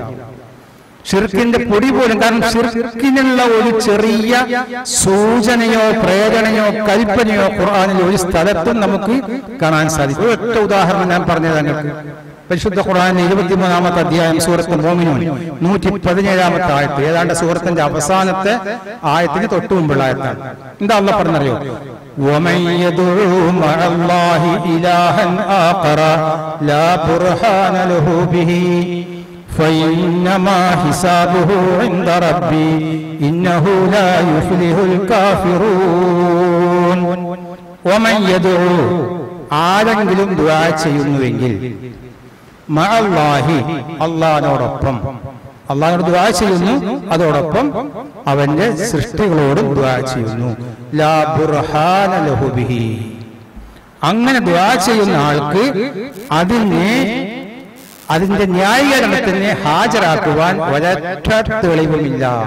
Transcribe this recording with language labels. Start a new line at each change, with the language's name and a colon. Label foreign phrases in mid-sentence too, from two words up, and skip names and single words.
Malayalam: ഷിർക്കിന്റെ പൊടി പോലും, കാരണം ഷിർക്കിനുള്ള ഒരു ചെറിയ സൂചനയോ പ്രേരണയോ കൽപ്പനയോ ഖുർആനിൽ ഒരു സ്ഥലത്തും നമുക്ക് കാണാൻ സാധിക്കും. ഒറ്റ ഉദാഹരണം ഞാൻ പറഞ്ഞത് നിങ്ങൾക്ക്. പരിശുദ്ധ ഖുർആനിലെ 23-ാമത്തെ അധ്യായം സൂറത്ത് മോമിനൂൻ 117-ാമത്തെ ആയത്ത്, ഏതാണ്ട് സൂറത്തിന്റെ അവസാനത്തെ ആയത്തിന് തൊട്ടു മുമ്പുള്ള ആയത്താണ്. എന്താ അല്ലാഹു പറഞ്ഞറിയോ?
Arabic: وَمَن يَدْعُ مَعَ اللَّهِ إِلَٰهًا آخَرَ لَا بُرْهَانَ لَهُ بِهِ فَإِنَّمَا حِسَابُهُ عِندَ رَبِّهِ إِنَّهُ لَا يُفْلِحُ الْكَافِرُونَ. وَمَن يَدْعُ,
Malayalam: ആരെങ്കിലും ദുആ ചെയ്യുന്നുവെങ്കിൽ, മഅല്ലാഹി, അല്ലാഹുവോടൊപ്പം, അല്ലാഹുവോട് ദുആ ചെയ്യുന്നു, അതോടൊപ്പം അവന്റെ സൃഷ്ടികളോടും ദുആ ചെയ്യുന്നു.
Arabic: لا برهان له به,
Malayalam: അങ്ങനെ ദുആ ചെയ്യുന്ന ആൾക്ക് അതിന്റെ ന്യായീകരണത്തിന് ഹാജരാക്കുവാൻ ഒരൊറ്റ തെളിവുമില്ല.